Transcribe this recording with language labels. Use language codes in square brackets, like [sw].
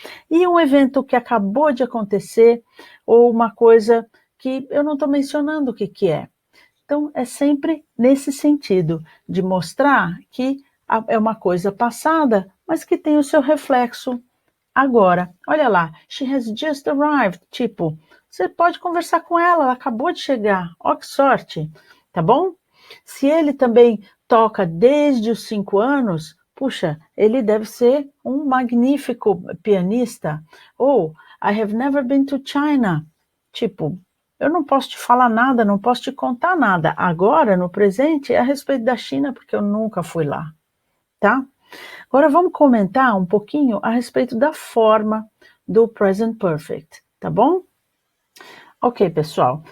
[pt] E um evento que acabou de acontecer, ou uma coisa que eu não estou mencionando o que, que é. Então, é sempre nesse sentido, de mostrar que é uma coisa passada, mas que tem o seu reflexo agora. Olha lá, [en] she has just arrived. [pt] Tipo, você pode conversar com ela acabou de chegar. Ó, que sorte, tá bom? Se ele também toca desde os 5 anos, puxa, ele deve ser um magnífico pianista. [en] Ou, I have never been to China. [pt] Tipo, eu não posso te falar nada, não posso te contar nada. Agora, no presente, é a respeito da China, porque eu nunca fui lá, tá? Agora vamos comentar um pouquinho a respeito da forma do present perfect, tá bom? Ok, pessoal.